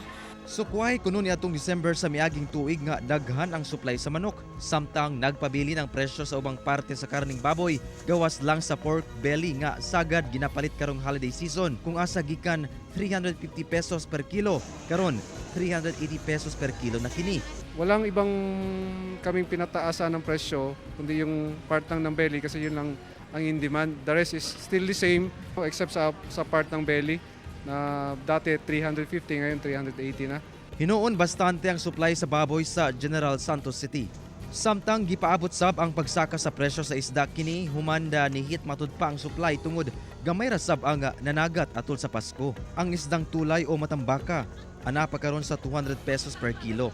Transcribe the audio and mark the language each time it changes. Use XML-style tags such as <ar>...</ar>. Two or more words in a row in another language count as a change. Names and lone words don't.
<ceb>Sukway kuno ni atong December sa miaging tuig nga daghan ang supply sa manok, samtang nagpabili ng presyo sa ubang parte sa karning baboy, gawas lang sa</ceb> <en>pork belly</en> <ceb>nga sagad ginapalit karong</ceb> <en>holiday season</en> <ceb>kung asa gikan 350 pesos</ceb> <en>per kilo,</en> <ceb>karon 380 pesos</ceb> <en>per kilo</en> <ceb>na kini.</ceb> <tl>Walang ibang kaming pinataasan ng presyo kundi yung part ng belly kasi yun lang ang</tl> <en>in demand. The rest is still the same except sa part ng belly</en> <tl>na dati 350 ngayon 380 na.</tl> <ceb>Hinuon bastante ang supply sa baboy sa General Santos City. Samtang gipaabot sab ang pagsaka sa presyo sa isda kini humanda ni hit matud pa ang supply tungod gamay ra sab ang nanagat atol sa Pasko. Ang isdang tulay o matambaka ana pa karon sa 200 pesos</ceb> <en>per kilo.</en>